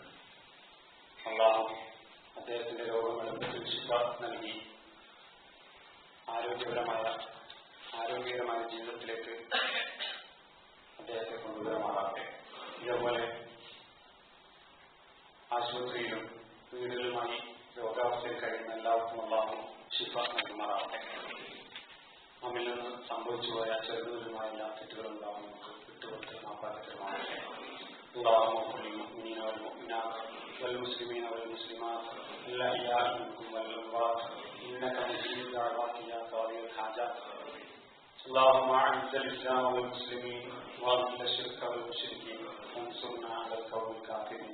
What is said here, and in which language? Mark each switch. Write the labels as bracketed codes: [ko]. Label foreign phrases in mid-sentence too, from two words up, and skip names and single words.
[ml] അല്ലാഹു അദ്ദേഹത്തിന്റെ രോഗം എളുപ്പത്തിൽ ശിഫ നൽകി ആരോഗ്യകരമായ ജീവിതത്തിലേക്ക് അദ്ദേഹത്തെ കൊണ്ടുവരുമാറാകട്ടെ. ഇതേപോലെ ആശുപത്രിയിലും വീടുകളുമായി രോഗാവസ്ഥയിൽ കഴിയുന്ന എല്ലാവർക്കും അല്ലാഹു ശിഫ നൽകുമാറാകട്ടെ. നമ്മിൽ നിന്ന് സംഭവിച്ചുപോയ ചെറുതുമായ എല്ലാ തെറ്റുകളും നമുക്ക് വിട്ടുകൊടുക്കും. [ar] اللهم اغفر للمؤمنين والمؤمنات والمسلمين والمسلمات الأحياء منهم والأموات إنك مجيب الدعوات يا قاضي الحاجات. اللهم أعز الإسلام والمسلمين وأذل الشرك والمشركين وانصرنا على القوم الكافرين.